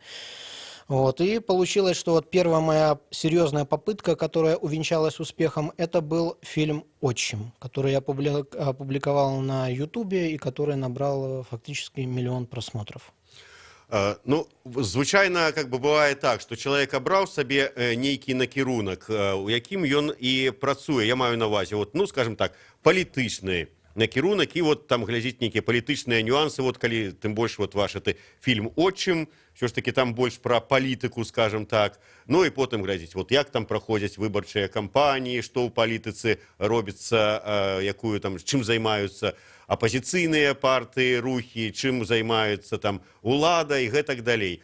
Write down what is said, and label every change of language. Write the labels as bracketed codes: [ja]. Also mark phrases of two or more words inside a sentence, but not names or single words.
[ru] Вот. И получилось, что вот первая моя серьезная попытка, которая увенчалась успехом, это был фильм «Отчим», который я опубликовал на Ютубе и который набрал фактически 1 миллион просмотров. [be] Ну, звычайна [ru] как бы [be] бывае так, што чалавек абраў сабе нейкі накірунак, у якім ён і працуе. Я маю на ўвазе, вот, ну, скажем так, палітычны накірунак, і вот там глядзіць нейкія палітычныя нюансы, вот калі тым больш вот ваш это фільм «Отчым», [ru] все ж таки [be] там больш пра палітыку, скажем так, ну і потым глядзіць, вот як там праходзяць выбарчыя кампаніі, што ў палітыцы робіцца, якую там, чым займаюцца апозіцыйныя партыі, рухі, чым займаюцца там улада і гэтак далей.